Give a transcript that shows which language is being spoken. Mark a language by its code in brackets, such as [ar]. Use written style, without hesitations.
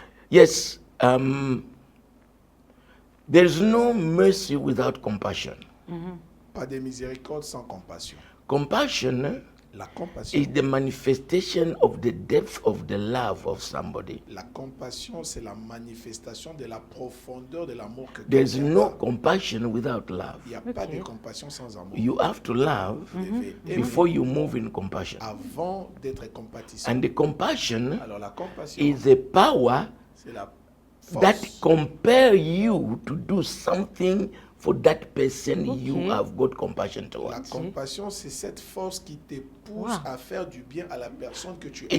[en] Yes, there's no mercy without compassion. [fr] Pas de miséricorde sans compassion. [en] Compassion [fr] La compassion, [en] is the manifestation of the depth of the love of somebody. [fr] la compassion, c'est la manifestation de la profondeur de l'amour que [en] There's [fr] quelqu'un [en] no [fr] a. [en] compassion without love. [fr] Il n'y a pas de compassion sans amour. [en] You have to love [fr] Vous devez aimer [en] before you move in compassion. [fr] avant d'être compatissant. [en] And the compassion [fr] Alors la compassion, [en] is a power [fr] c'est la [en] that [fr] force [en] compel you to do something for that person you Okay. have got compassion [fr] La [en] towards. [fr] compassion, c'est cette force qui te pousse Wow. à faire du bien à la personne que tu aimes.